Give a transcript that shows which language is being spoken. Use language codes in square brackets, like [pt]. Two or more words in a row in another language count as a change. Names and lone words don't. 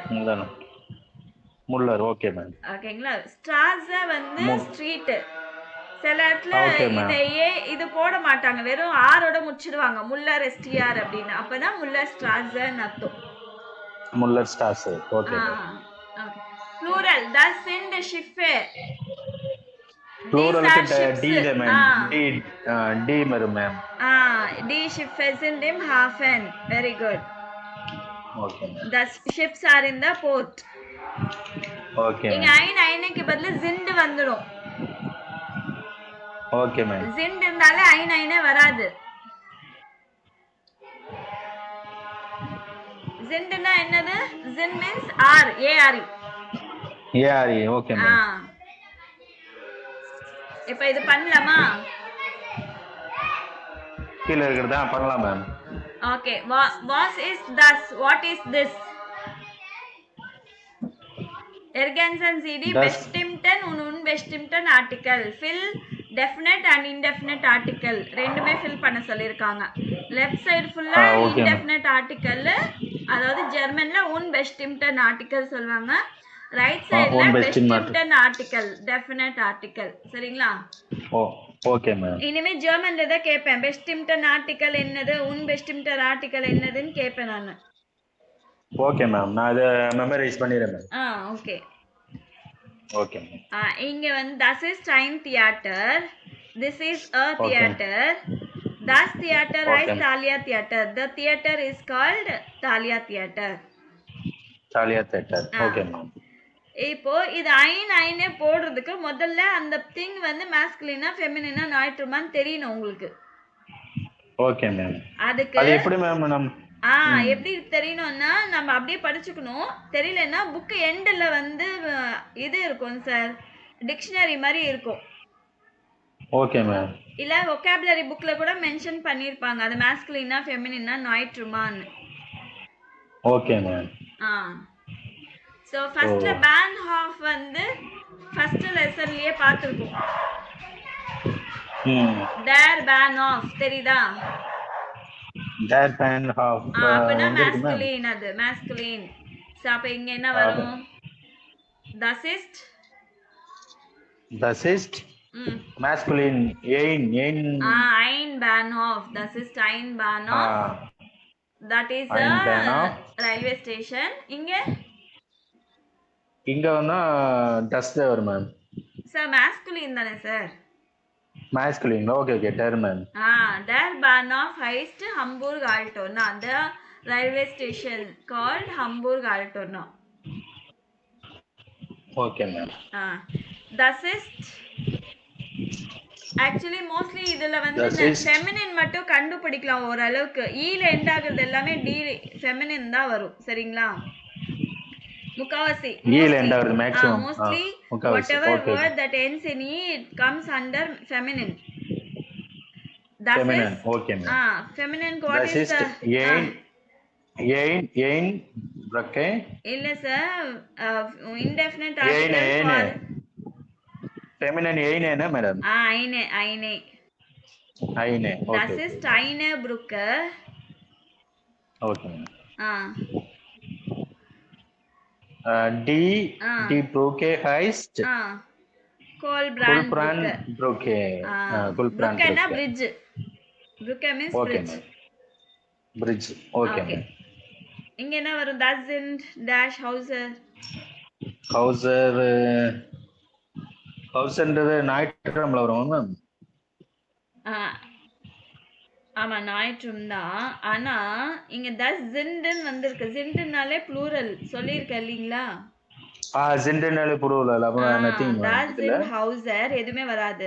[ta] முல்லர். [en] okay ma'am. [ta] ஓகேங்களா? ஸ்ட்ராஸ வந்து ஸ்ட்ரீட். சில இடத்துல இது போட மாட்டாங்க, வெறும் ஆரோட முடிச்சிடுவாங்க முல்லர் எஸ்டிஆர் அப்படின்னு. அப்பதான் முல்லர் ஸ்ட்ராஸன்னு அர்த்தம். முல்லர் ஸ்டார்ஸ். ஓகே. [de] ப்ளூரல் das sind Schiffe. [ta] ப்ளூரலுக்கு டி மேம். டி வரும் மேம். [de] die Schiffe sind im Hafen. [en] Very good. [ta] ஓகே. [en] The ships are in the port. [ta] ஓகே. இங்க ஐனுக்கு பதிலா sind வந்துடும். [en] okay ma'am. [ta] sind இருந்தாலே ஐனே வராது. zindனா என்னது? [en] zind means r a r e. [ta] ஏஆர்இ. [en] okay ma'am. [ta] இப்போ இது பண்ணலாமா? கீழ இருக்குறதா பண்ணலாம் மேம். ஓகே. [de] was is das. [en] what is this? [de] ergänzen Sie die bestimmten und unbestimmten Artikel. [en] fill definite and indefinite article [ta] ரெண்டுமே ஃபில் பண்ண சொல்லிருக்காங்க. [en] left side [ta] ஃபுல்லா [en] indefinite article, [ta] அதாவது ஜெர்மன்ல unbestimmten article சொல்வாங்க. [en] right sideல [ta] bestimmten article, [en] definite article. [ta] சரிங்களா? [en] okay ma'am. [ta] இனிமே ஜெர்மன்ல தான் கேட்பேன், bestimmten article என்னது, unbestimmten article என்னதுன்னு கேட்பேன் நான். [en] okay ma'am. [ta] நான் இத மெமரைஸ் பண்ணிறேன் மேம். ஓகே ஓகே. இங்க வந்து [de] das ist ein Theater. [en] this is a theater. [de] das Theater heißt Thalia Theater. [en] the theater is called Thalia Theater. Thalia Theater. okay ma'am. [ta] இப்போ இது ஐனே போடுறதுக்கு முதல்ல அந்த திங் வந்து மாஸ்குலினா ஃபெமினினா நாய்ட்ருமான்னு தெரியணும் உங்களுக்கு. [en] okay ma'am. [ta] அதுக்கு அது எப்படி மேம் எப்படி தெரியணும்னா நம்ம அப்படியே படிச்சுக்கணும். தெரியலன்னா [en] book endல [ta] வந்து இது இருக்கும் சார், டிக்ஷனரி மாதிரி இருக்கும். [en] okay ma'am. [ta] இல்ல vocabulary புக்ல கூட மென்ஷன் பண்ணிருப்பாங்க அது மாஸ்குலினா ஃபெமினினா நாய்ட்ருமான்னு. [en] okay ma'am. so firstல [ta] Bahnhof வந்து [en] first lessonலயே [ta] பார்த்திருக்கோம். [de] der Bahnhof தெரியுதா? der Bahnhof. [ta] அப்பனா masculine, அது masculine. சோ அப்ப இங்க என்ன வரும்? [de] das ist masculine. ein Bahnhof. das ist ein Bahnhof. [en] that is a railway station. [ta] இங்க வந்து das வரும் மேம். சார் masculine தானே சார்? masculine. ஓகே der மேம். [de] der Bahnhof heißt Hamburg Altona. [en] the railway station called Hamburg Altona. okay ma'am. [de] das ist [en] actually mostly [ta] இதுல வந்து ஃபெமினின் மட்டும் கண்டுபிடிக்கலாம் ஓரளவுக்கு. ஈல எண்ட் ஆகுறது எல்லாமே டி ஃபெமினின் தான் வரும். சரிங்களா? முக்காவாசி ஈல எண்ட் ஆகுறது மேக்ஸिमम [en] mostly whatever word that ends in e it comes under feminine. that feminine. is okay ma'am. feminine what that is the ein bracket [ta] இல்ல சார் [en] indefinite article for feminine eine madam. [de] eine [en] okay. [de] das ist eine Brücke. okay die Brücke heißt Kolbrand Brücke. [en] Brücke na bridge. Brücke means bridge. Bridge. okay ma'am. [ta] இங்க என்ன வரும்? [de] das sind dash hauser [ta] ன்றது நாய்ட்ரம்ல வரும் மேம். ஆமா நாயிற்றும் தான். ஆனா இங்க [de] das sind [ta] வந்திருக்கு. Sindனாலே ப்ளூரல் சொல்லியிருக்கேன் இல்லீங்களா? ஜிண்டனாலே புருவல ஆ அப்புறம் [en] nothing ma'am [de] das [ta] இதுல. [de] sind Hauser [ta] எதுவுமே வராது.